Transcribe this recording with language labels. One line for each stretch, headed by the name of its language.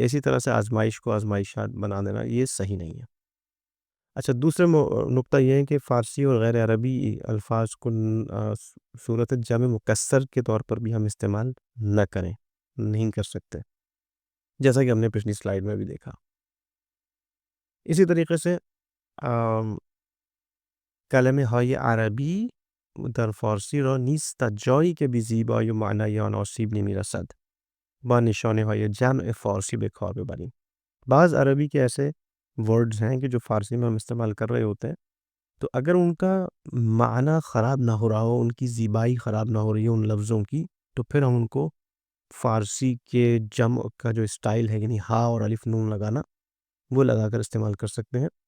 Urdu: اسی طرح سے آزمائش کو آزمائشات بنا دینا یہ صحیح نہیں ہے. اچھا، دوسرے نقطہ یہ ہے کہ فارسی اور غیر عربی الفاظ کو صورت جمع مکسر کے طور پر بھی ہم استعمال نہ کریں، نہیں کر سکتے، جیسا کہ ہم نے پچھلی سلائیڈ میں بھی دیکھا.
Persian: اسی طریقے سے کلمه های عربی در فارسی را نیست تا جایی که به زیبایی و معنای آن آسیب نمی رسد با نشانه های جمع فارسی به کار ببریم.
Urdu: بعض عربی کے ایسے ورڈز ہیں کہ جو فارسی میں ہم استعمال کر رہے ہوتے ہیں، تو اگر ان کا معنی خراب نہ ہو رہا ہو، ان کی زیبائی خراب نہ ہو رہی ہو ان لفظوں کی، تو پھر ہم ان کو فارسی کے جمع کا جو اسٹائل ہے، یعنی ہا اور الف نون لگانا، وہ لگا کر استعمال کر سکتے ہیں.